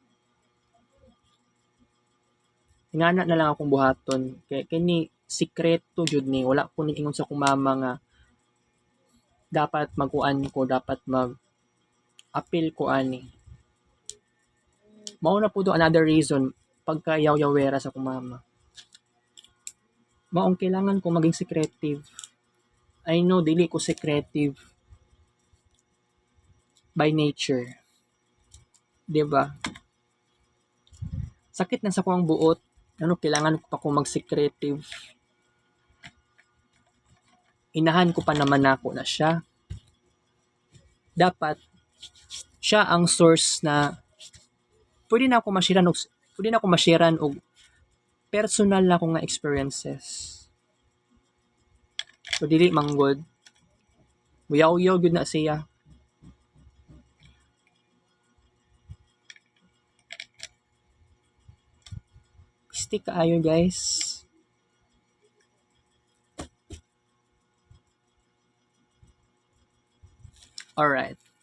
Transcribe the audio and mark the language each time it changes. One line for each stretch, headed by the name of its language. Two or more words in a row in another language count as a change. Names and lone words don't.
Cebuano: Ingana na lang akong buhaton. Kay kini sikreto jud ni wala ko ni ingon sa akong mama nga dapat magkuan ko, dapat mag-appeal ko ani. Mao na po do
English: another reason
Cebuano: pagka yaw-yawera sa akong mama. Maong kailangan ko maging secretive.
English: I know
Cebuano: dili ko secretive
English: by nature.
Cebuano: 'Di ba? Sakit na sa kuang buot. Ano kailangan ko pa ko mag-secretive. Inahan ko pa naman ako na siya. Dapat siya ang source na pwede na ako ma-sharean og personal na akong nga experiences. So dili manggod. Muyaw-yaw gyud na siya. Stick kaayo guys. Alright.